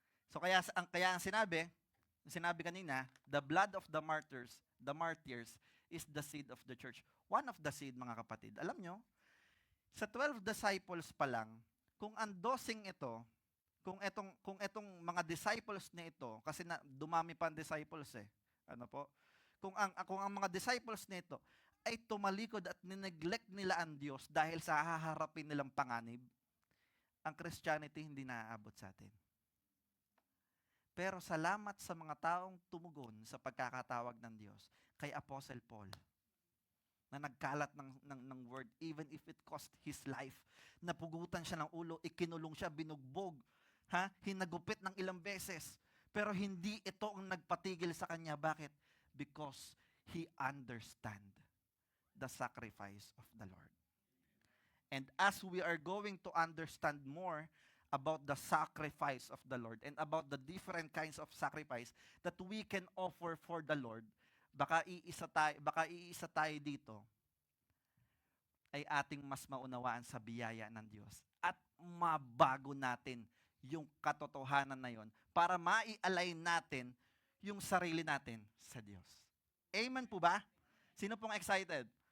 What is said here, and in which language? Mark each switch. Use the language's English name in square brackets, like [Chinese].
[Filipino] So kaya ang sinabi kanina, [English] the blood of the martyrs is the seed of the church. One of the seed, [Filipino] mga kapatid. Alam nyo, sa 12 disciples pa lang, kung ang dosing ito, kung etong mga disciples na ito, kasi dumami pa ang disciples kung ang mga disciples nito ay tumalikod at nineglect nila ang Diyos dahil sa haharapin nilang panganib, ang Christianity hindi naaabot sa atin. Pero salamat sa mga taong tumugon sa pagkakatawag ng Diyos kay Apostle Paul na nagkalat ng word [English] even if it cost his life. [Filipino] Napugutan siya ng ulo, ikinulong siya, binugbog, hinagupit ng ilang beses. Pero hindi ito ang nagpatigil sa kanya. Bakit? [English] Because he understand the sacrifice of the Lord. And as we are going to understand more about the sacrifice of the Lord [Filipino] and about the different kinds of sacrifice that we can offer for the Lord, baka iisa tayo dito ay ating mas maunawaan sa biyaya ng Diyos at mabago natin yung katotohanan na yon para mai-align natin yung sarili natin sa Diyos. Amen po ba? Sino pong excited?